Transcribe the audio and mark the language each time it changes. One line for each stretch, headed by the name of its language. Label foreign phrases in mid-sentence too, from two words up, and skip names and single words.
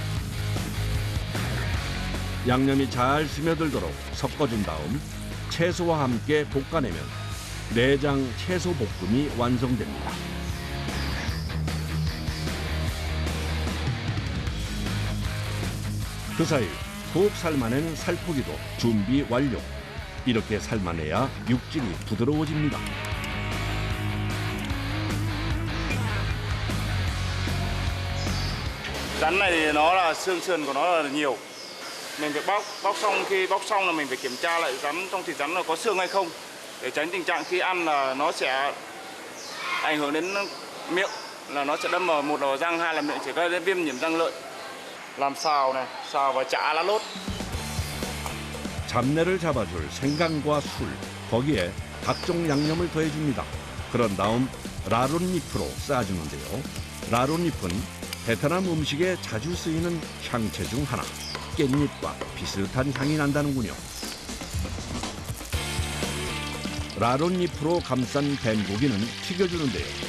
Korean: 양념이 잘 스며들도록 섞어준 다음 채소와 함께 볶아내면 내장 채소 볶음이 완성됩니다. 그 사이 푹 삶아낸 살코기도 준비 완료. 이렇게 삶아내야 육질이 부드러워집니다.
Vietnamese: Rắn này thì nó là xương sườn của nó là nhiều. Mình phải bóc xong, khi bóc xong là mình phải kiểm tra lại rắn trong thịt rắn là có xương hay không, để tránh tình trạng khi ăn là nó sẽ ảnh hưởng đến miệng là nó sẽ đâm vào một đầu răng, hai là miệng chỉ gây viêm nhiễm răng lợi. Làm xào này, xào và chả lá lốt.
Korean: 잡내를 잡아줄 생강과 술, 거기에 각종 양념을 더해줍니다. 그런 다음 라론잎으로 싸주는데요. 라론잎은 베트남 음식에 자주 쓰이는 향채 중 하나. 깻잎과 비슷한 향이 난다는군요. 라론잎으로 감싼 뱀고기는 튀겨주는데요.